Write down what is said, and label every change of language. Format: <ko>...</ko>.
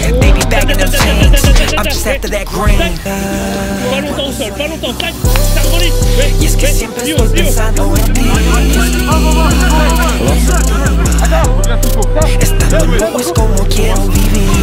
<en>They be bagging them teams. I'm just after that green.</en> <fr>Pas longtemps seul, pas longtemps. Ça relit.</fr> <es>Y es que siempre estoy pensando en ti. Estando loco es como quiero vivir.</es>